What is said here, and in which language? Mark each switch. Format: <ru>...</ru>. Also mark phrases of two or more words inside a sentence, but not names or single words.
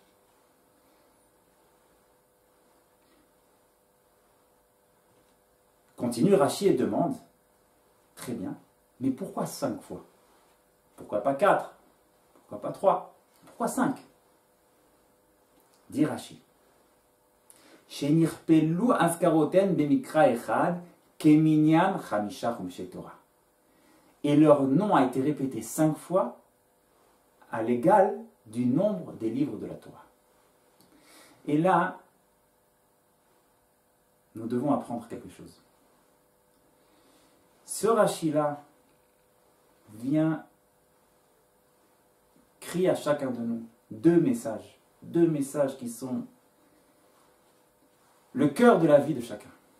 <fr>Continue Rashi et demande, très bien, mais pourquoi 5 fois? Pourquoi pas 4? Pourquoi pas 3? Pourquoi 5? Dit Rashi.</fr> <he>שנכפלו אזכרותיהן במקרא אחד כמנין חמשה חומשי תורה.</he> <fr>Et leur nom a été répété 5 fois à l'égal du nombre des livres de la Torah. Et là, nous devons apprendre quelque chose. Ce Rashi-là vient crier à chacun de nous deux messages qui sont le cœur de la vie de chacun.</fr>